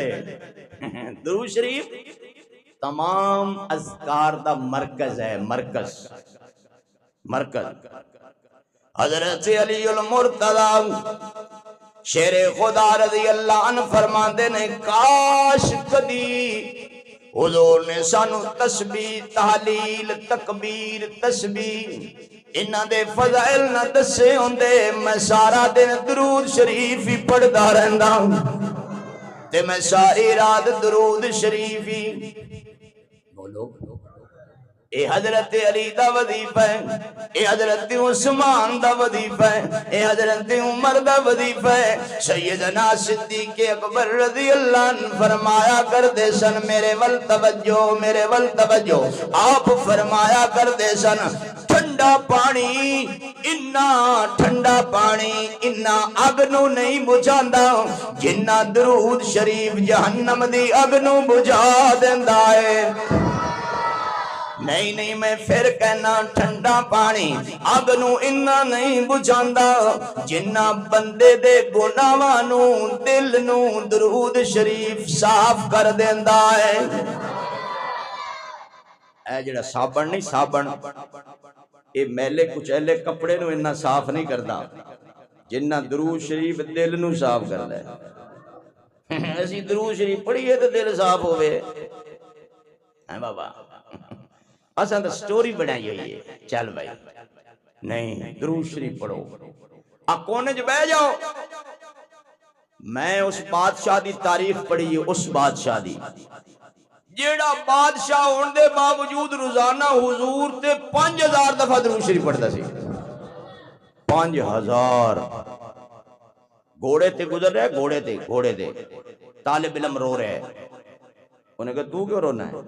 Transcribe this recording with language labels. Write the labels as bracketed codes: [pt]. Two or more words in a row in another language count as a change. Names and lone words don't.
[pa] درود شریف تمام اذکار دا مرکز ہے، مرکز۔ حضرت علی المرتضی شیر خدا رضی اللہ عنہ فرماندے نے کاش کدی حضور نے سانو تسبیح تحلیل تکبیر تسبیح انہاں دے فضائل نہ دسے ہوندے، میں سارا دن درود شریف ہی پڑھدا رہندا تے میں ساری رات درود شریف ہی بولو۔ اے حضرت علی دا وظیفہ ہے، اے حضرت عثمان دا وظیفہ ہے، اے حضرت عمر دا وظیفہ ہے۔ سیدنا صدیق اکبر رضی اللہ عنہ فرمایا کردے سن میرے ول توجہ، میرے ول توجہ، آپ فرمایا کردے سن ٹھنڈا پانی انہا اگ نو نہیں بجھاندا جنہ درود شریف جہنم دی اگ نو بجھا دیندا ہے۔ نہیں میں پھر کہنا ٹھنڈا پانی اگ نو انہا نہیں بجھاندا جنہ بندے دے گناہاں نو دل نو درود شریف صاف کر دیندا ہے۔ اے جڑا صابن نہیں، صابن اے میلے کچیلے کپڑے نو انہا صاف نہیں کردا جنہ درود شریف دل نو صاف کردا ہے۔ اسی درود شریف پڑھیے تو دل صاف ہوئے ہیں بابا، اساں تو سٹوری بنائی ہوئی ہے، چل بھائی نہیں درود شریف پڑھو، کونے جو بہ جاؤ۔ میں اس بادشاہ دی تاریخ پڑھی ہے، اس بادشاہ دی جیڑا بادشاہ ہون دے باوجود روزانہ حضور تے 5000 دفعہ درود شریف پڑھتا سی، 5000 گھوڑے تے گزر رہے، گھوڑے تے طالب علم رو رہے، انہیں کہا تو کیوں رونا ہے؟